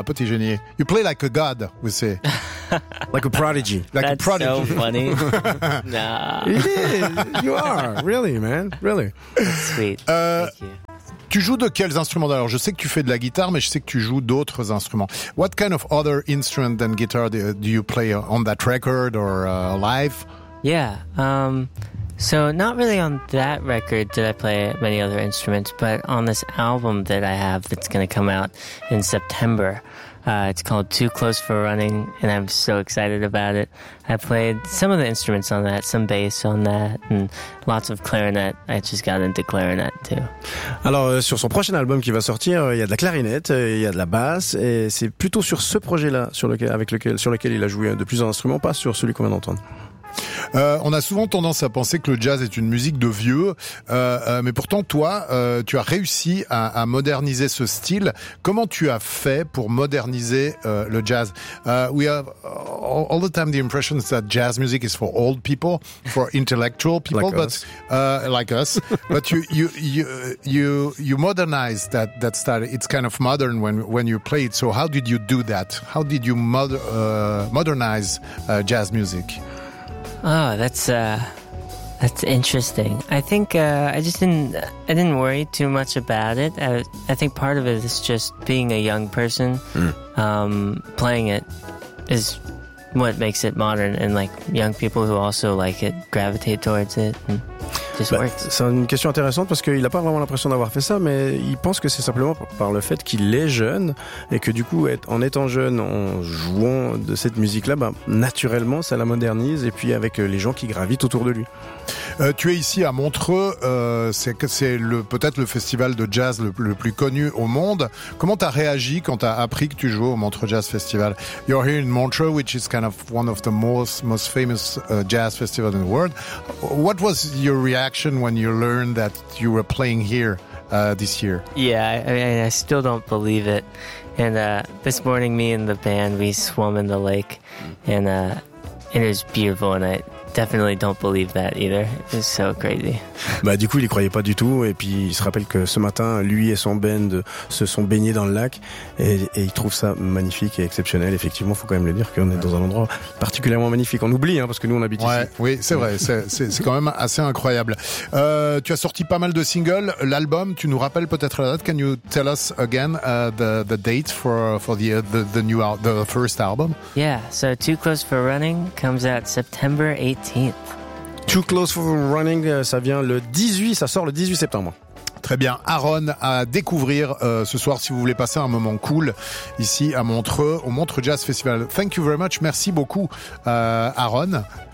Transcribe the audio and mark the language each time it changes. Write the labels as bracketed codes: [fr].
[fr] Un petit génie. [en] You play like a god, we say. Like a prodigy. Like That's a prodigy. So funny. It is. You are. Really, man. Really. That's sweet. Thank you. [fr] Tu joues de quels instruments? Alors, je sais que tu fais de la guitare, mais je sais que tu joues d'autres instruments. [en] What kind of other instrument than guitar do you play on that record or live? Yeah, so not really on that record did I play many other instruments, but on this album that I have that's going to come out in September, it's called Too Close for Running, and I'm so excited about it. I played some of the instruments on that, some bass on that, and lots of clarinet. I just got into clarinet too. [fr] Alors, sur son prochain album qui va sortir, il y a de la clarinette, il y a de la basse, et c'est plutôt sur ce projet-là, sur lequel il a joué de plusieurs instruments, pas sur celui qu'on vient d'entendre. On a souvent tendance à penser que le jazz est une musique de vieux, mais pourtant toi, tu as réussi à moderniser ce style. Comment tu as fait pour moderniser le jazz? [en] We have all the time the impression that jazz music is for old people, for intellectual people, like but us. Like us. But you modernize that style. It's kind of modern when you play it. So how did you do that? How did you modernize jazz music? Oh, that's interesting. I think I didn't worry too much about it. I think part of it is just being a young person. Playing it is what makes it modern, and like young people who also like it gravitate towards it. [fr] C'est une question intéressante parce qu'il n'a pas vraiment l'impression d'avoir fait ça, mais il pense que c'est simplement par le fait qu'il est jeune et que du coup, en étant jeune, en jouant de cette musique-là, bah, naturellement, ça la modernise et puis avec les gens qui gravitent autour de lui. Tu es ici à Montreux, c'est peut-être le festival de jazz le plus connu au monde. Comment t'as réagi quand t'as appris que tu jouais au Montreux Jazz Festival? [en] You're here in Montreux, which is kind of one of the most famous jazz festival in the world. What was your reaction when you learned that you were playing here this year? Yeah, I still don't believe it. And this morning, me and the band, we swam in the lake, and it was beautiful, and I definitely don't believe that either. It's so crazy. [fr] Bah du coup, il y croyait pas du tout, et puis il se rappelle que ce matin, lui et son band se sont baignés dans le lac, et il trouve ça magnifique et exceptionnel. Effectivement, faut quand même le dire qu'on est dans un endroit particulièrement magnifique. On oublie, hein, parce que nous, on habite ouais, ici. Oui, c'est vrai. C'est quand même assez incroyable. Tu as sorti pas mal de singles. L'album, tu nous rappelles peut-être la date. [en] Can you tell us again the date for the new the first album? Yeah. So Too Close for Running comes out September 18th. [fr] Too Close for Running, ça vient le 18, ça sort le 18 septembre. Très bien, Aaron à découvrir ce soir si vous voulez passer un moment cool ici à Montreux, au Montreux Jazz Festival. [en] Thank you very much, [fr] merci beaucoup [en] Aaron.